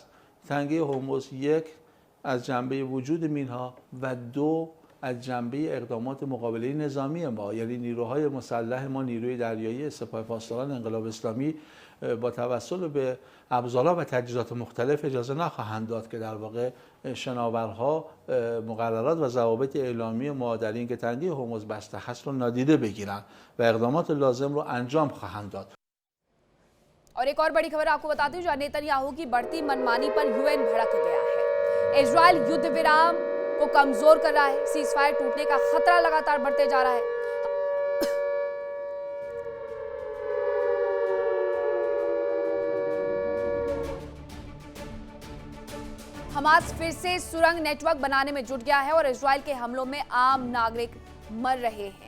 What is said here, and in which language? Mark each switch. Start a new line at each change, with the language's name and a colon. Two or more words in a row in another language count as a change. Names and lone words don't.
Persian: تنگه هرمز یک از جنبه وجود مینها و دو از جنبه اقدامات مقابله نظامی ما، یعنی نیروهای مسلح ما، نیروی دریایی سپاه پاسداران انقلاب اسلامی با توسل به ابزارها و تجهیزات مختلف اجازه نخواهند داد که در واقع شناورها مقررات و ضوابط اعلامی ما در این که تنگه هرمز بسته هست رو نادیده بگیرن و اقدامات لازم رو انجام خواهند داد.
Hindi: और एक और बड़ी खबर आपको बताती हूँ, जहां नेतन्याहू की बढ़ती मनमानी पर यूएन भड़क गया है। इजराइल युद्ध विराम को कमजोर कर रहा है। सीजफायर टूटने का खतरा लगातार बढ़ते जा रहा है। हमास फिर से सुरंग नेटवर्क बनाने में जुट गया है और इजराइल के हमलों में आम नागरिक मर रहे हैं।